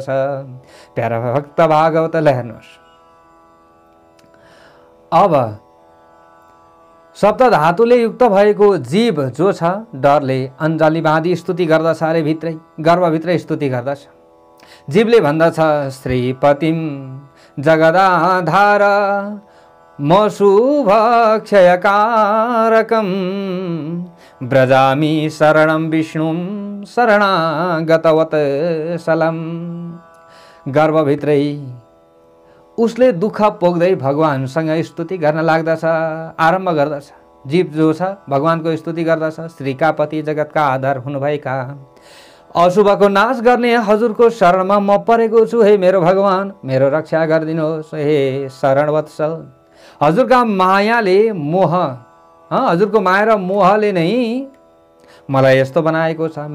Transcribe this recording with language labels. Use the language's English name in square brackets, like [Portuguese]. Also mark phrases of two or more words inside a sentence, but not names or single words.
[Nepali] प्यारा भक्त भागवतलाई हेर्नुहोस्। अब सप्त धातुले युक्त भएको जीव जो छ डरले अञ्जली बाँधी स्तुति गर्दछ अरे भित्रै, गर्भभित्रै स्तुति गर्दछ। जीवले भन्दछ [Sanskrit] श्रीपतिम जगदाधार म शुभक्षयकारकं व्रजामि शरणं विष्णुं शरणागतवत्सलं। [Nepali] गर्भभित्रै उसले दुःख पोख्दै भगवानसँग स्तुति गर्न लाग्दछ, आरम्भ गर्दछ। जीव जो छ भगवानको स्तुति गर्दछ। श्रीका पति जगतका आधार हुनुभएका अशुभको नाश गर्ने हजुरको शरणमा म परेको छु। हे मेरो भगवान, मेरो रक्षा गरिदिनुहोस्। हे शरणवत्सल, हजुरका मायाले हजुरको माया र मोहले नै मलाई यस्तो बनाएको छ।